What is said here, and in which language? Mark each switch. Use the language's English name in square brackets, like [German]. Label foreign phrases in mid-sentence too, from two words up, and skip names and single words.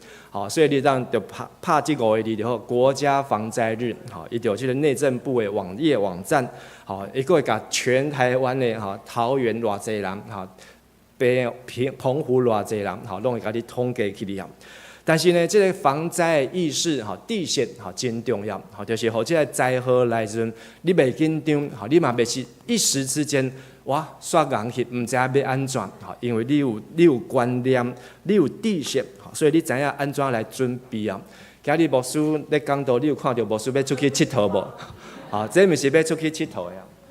[Min Nan Chinese] 好，所以你当就拍这5个字就好，国家防灾日，好，伊就有这个内政部的网站，好，伊个会甲全台湾的哈桃园偌济人，哈，澎湖偌济人，好，拢会甲你统计起来。但是呢，这个防灾意识，哈，知识，哈，真重要，好，就是互这个灾祸来时阵，你袂紧张，好，你嘛袂是一时之间。哇，煞硬去，毋知影要安怎，吼，因为你有观念，你有知识，所以你知影安怎来准备啊。今日牧师咧讲道，你有看到牧师要出去佚佗无？好，这毋是要出去佚佗的啊。